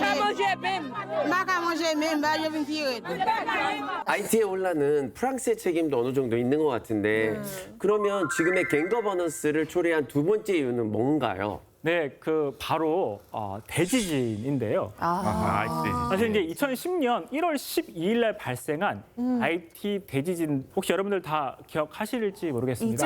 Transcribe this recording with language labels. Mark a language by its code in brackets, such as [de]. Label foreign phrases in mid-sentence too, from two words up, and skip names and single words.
[ht] Maka manje men, ba je vin tiret. [ko] IT에 올라는 프랑스의 책임도 어느 정도 있는 것 같은데 그러면 지금의 갱 거버넌스를 초래한 두 번째 이유는 뭔가요? 네, 그 바로 대지진인데요. 사실 이제 2010년 1월 12일 날 발생한 IT 대지진 혹시 여러분들 다 기억하실지 모르겠습니다.